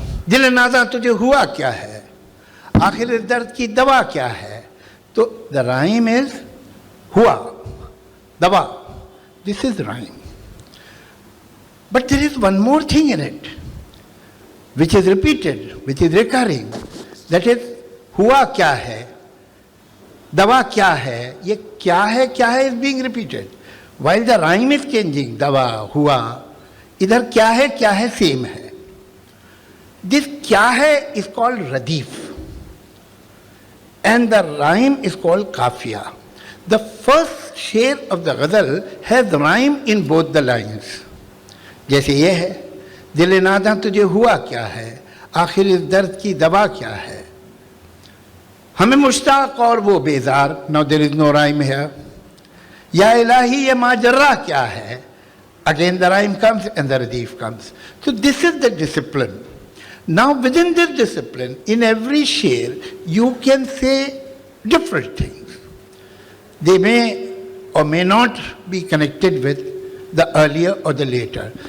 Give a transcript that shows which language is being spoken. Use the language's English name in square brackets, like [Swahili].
[Hindi] दिल नाज़ा तुझे हुआ क्या है? आखिर इस दर्द की दवा क्या है? [English] तो the rhyme is हुआ, दवा. This is rhyme. But there is one more thing in it, which is repeated, which is recurring. [Hindi] That is, हुआ क्या है? दवा क्या है? [English] ये क्या है is being repeated. While the rhyme is changing, दवा, हुआ, [Hindi] इधर क्या है same है. [English] This क्या है is called radif. And the rhyme is called kafiya. The first share of the ghazal has rhyme in both the lines. [Hindi] जैसे ये है, दिल नादा तुझे हुआ क्या है, आखिर इस दर्द की दवा क्या है, हमें मुश्ताक और वो बेजार. [English] Now there is no rhyme here. [Hindi] या इलाही ये माजरा क्या है. [English] Again the rhyme comes and the radif comes. So this is the discipline. Now within this discipline, in every share, you can say different things. They may or may not be connected with the earlier or the later.